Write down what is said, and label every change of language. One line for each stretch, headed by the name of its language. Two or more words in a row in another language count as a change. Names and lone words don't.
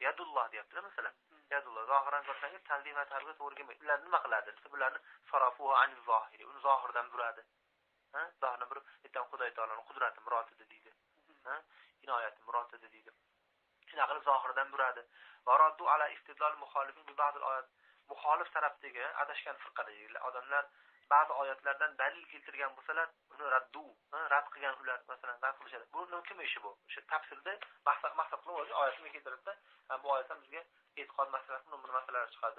Uzbek: Yadulloh deyapti masalan. Yadulloh zohiran qarasangiz tanzih mazhabiga to'g'ri kelmaydi. Ular nima qiladi? Bularni
Arabic: صرفوها عن ظاهره,
Uzbek: uni zohirdan buradi. Zohirdan burib, aytgan Xudoy taoloning qudrati murotida deydi. Inoyati murotida deydi. Shuna qilib zohirdan buradi.
Arabic: والرد على استدلال المخالفين ببعض الآيات.
Uzbek: Muxolif tarafdagi adashgan firqadagi odamlar ba'zi oyatlardan dalil keltirgan bo'lsalar, uni rad qilgan ular masalan rad qilishadi. Bu nima ishi bu? O'sha tafsirda maqsad qilib oyatni keltiribdi. Bu oyatdan bizga e'tiqod masalasi, bu masalalar chiqadi.